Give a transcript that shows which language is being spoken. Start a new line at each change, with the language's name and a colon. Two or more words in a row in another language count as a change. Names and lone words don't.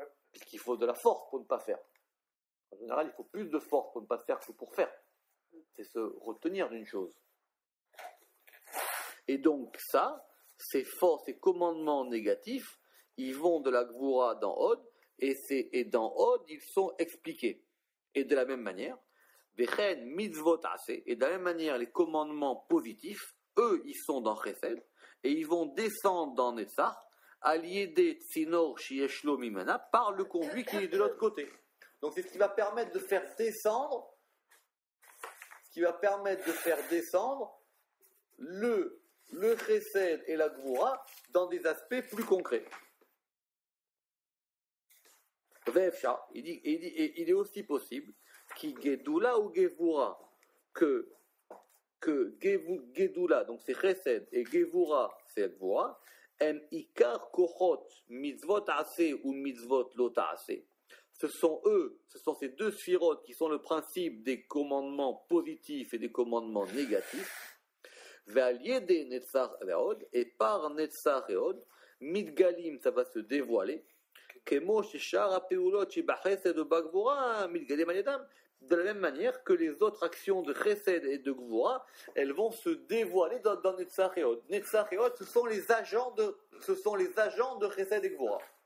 French: Puisqu'il faut de la force pour ne pas faire. En général, il faut plus de force pour ne pas faire que pour faire. C'est se retenir d'une chose. Et donc, ça, ces forces, ces commandements négatifs, ils vont de la Gvura dans Od, et dans Od, ils sont expliqués. Et de la même manière,
Hebrew: וכן מצוות עשה,
French: et de la même manière, les commandements positifs, eux, ils sont dans Chesed, et ils vont descendre dans Netzach,
Hebrew: על ידי צינור שיש לו ממנה,
French: par le conduit qui est de l'autre côté. Donc c'est ce qui va permettre de faire descendre, le Chesed et la Gvura dans des aspects plus concrets. Il est aussi possible qu'il Gedula ou Gevura, que Gedula, donc c'est Chesed, et Gevura, c'est Gvura,
Hebrew: הם עיקר כוחות מצוות עשה
French: ou
Hebrew: מצוות לא תעשה.
French: Ce sont ces deux sphirotes qui sont le principe des commandements positifs et des commandements négatifs.
Hebrew: ועל ידי נצח והוד,
French: et par netzach et od, midgalim, ça va se dévoiler. De la même manière que les autres actions de Chesed et de Gvura, elles vont se dévoiler dans Netzach et Od. Netzach et Od, ce sont les agents de Chesed et Gvura.